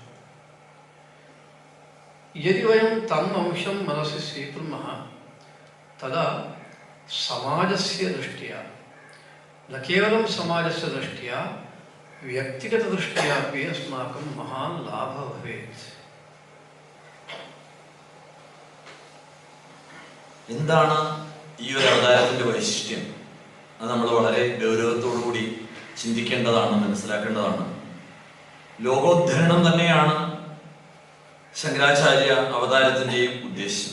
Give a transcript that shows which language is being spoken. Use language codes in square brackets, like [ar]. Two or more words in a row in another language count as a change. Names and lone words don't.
[sa] यदि वयं तम् अंशं मनसि स्वीकुर्मः तदा समाजस्य दृष्ट्या, न केवलं समाजस्य दृष्ट्या, व्यक्तिगतदृष्ट्या अपि अस्माकं महान् लाभः भवेत्। [ml] എന്താണ് ഈ ഒരു അവതാരത്തിന്റെ വൈശിഷ്ട്യം? അത് നമ്മൾ വളരെ ഗൗരവത്തോടുകൂടി ചിന്തിക്കേണ്ടതാണ്, മനസ്സിലാക്കേണ്ടതാണ്. ലോകോദ്ധരണം തന്നെയാണ് ശങ്കരാചാര്യ അവതാരത്തിന്റെയും ഉദ്ദേശം.